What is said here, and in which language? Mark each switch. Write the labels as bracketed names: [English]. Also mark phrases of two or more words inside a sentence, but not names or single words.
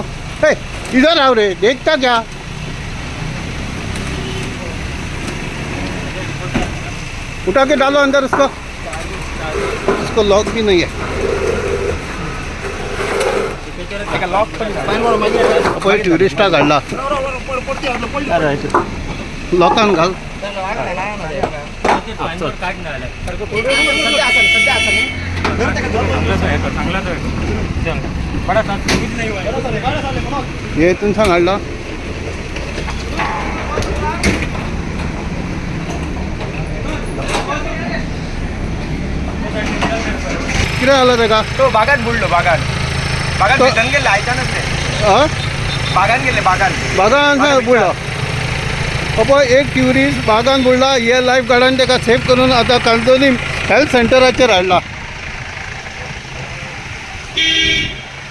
[Hindi] हे इधर आओ रे, देखता क्या उठा के डालो अंदर उसको लॉक भी नहीं है [Konkani] पळय ट्युरिस्टा काढला लॉकान घाल हे इथून सांग हाडला किती आला रे का तो बागान बुडलो बागान भितर गेले आयतानच रे बागान गेले बागान बुडला पळय एक ट्युरिस्ट बागान बुडला हे लायफ गार्डान ताका सेफ करून आता कांदोलीम हेल्थ सेंटराचेर हाडला